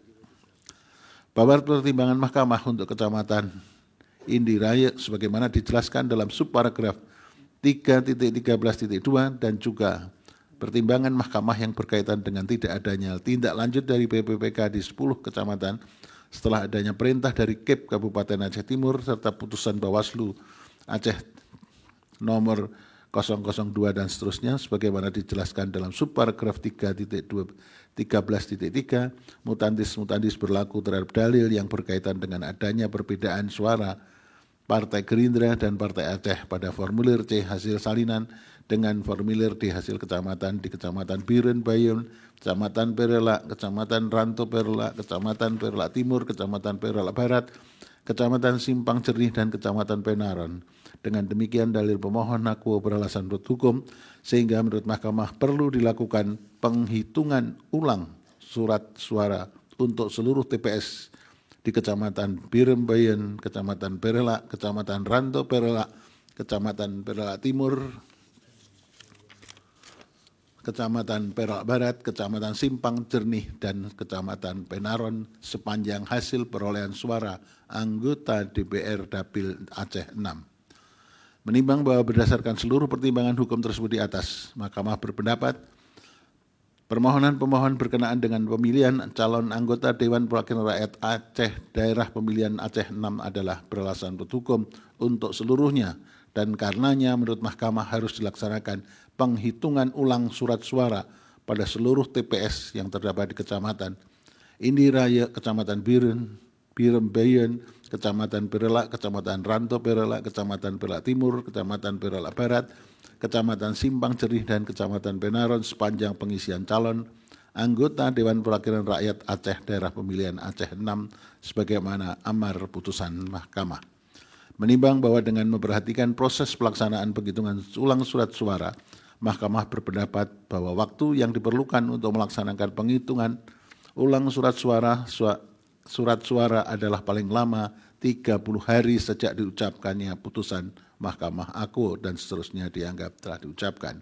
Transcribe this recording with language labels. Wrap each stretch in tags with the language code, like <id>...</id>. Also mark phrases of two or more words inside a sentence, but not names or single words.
<id>Bahwa pertimbangan Mahkamah untuk Kecamatan Indiraya sebagaimana dijelaskan dalam subparagraf 3.13.2 dan juga pertimbangan Mahkamah yang berkaitan dengan tidak adanya tindak lanjut dari PPPK di 10 kecamatan setelah adanya perintah dari KEP Kabupaten Aceh Timur serta putusan Bawaslu Aceh nomor 002 dan seterusnya sebagaimana dijelaskan dalam subparagraf 3.13.3 mutandis berlaku terhadap dalil yang berkaitan dengan adanya perbedaan suara Partai Gerindra dan Partai Aceh pada formulir C hasil salinan dengan formulir D hasil kecamatan di Kecamatan Biren Bayun, Kecamatan Perelak, Kecamatan Ranto Perelak, Kecamatan Perelak Timur, Kecamatan Perelak Barat, Kecamatan Simpang Jernih dan Kecamatan Penaron. Dengan demikian dalil pemohon akuo beralasan menurut hukum sehingga menurut mahkamah perlu dilakukan penghitungan ulang surat suara untuk seluruh TPS di Kecamatan Biren Bayun, Kecamatan Perelak, Kecamatan Ranto Perelak, Kecamatan Perelak Timur, Kecamatan Perelak Barat, Kecamatan Simpang Jernih, dan Kecamatan Penaron sepanjang hasil perolehan suara anggota DPR Dapil Aceh 6. Menimbang bahwa berdasarkan seluruh pertimbangan hukum tersebut di atas, mahkamah berpendapat permohonan pemohon berkenaan dengan pemilihan calon anggota Dewan Perwakilan Rakyat Aceh Daerah Pemilihan Aceh 6 adalah beralasan menurut hukum untuk seluruhnya dan karenanya menurut mahkamah harus dilaksanakan penghitungan ulang surat suara pada seluruh TPS yang terdapat di Kecamatan Indiraya, Kecamatan Biren Bayun, Kecamatan Perelak, Kecamatan Ranto Perelak, Kecamatan Perelak Timur, Kecamatan Perelak Barat, Kecamatan Simpang Jernih dan Kecamatan Penaron sepanjang pengisian calon anggota Dewan Perwakilan Rakyat Aceh Daerah Pemilihan Aceh 6 sebagaimana amar putusan mahkamah. Menimbang bahwa dengan memperhatikan proses pelaksanaan penghitungan ulang surat suara, mahkamah berpendapat bahwa waktu yang diperlukan untuk melaksanakan penghitungan ulang surat suara adalah paling lama 30 hari sejak diucapkannya putusan mahkamah akuo dan seterusnya dianggap telah diucapkan.</id>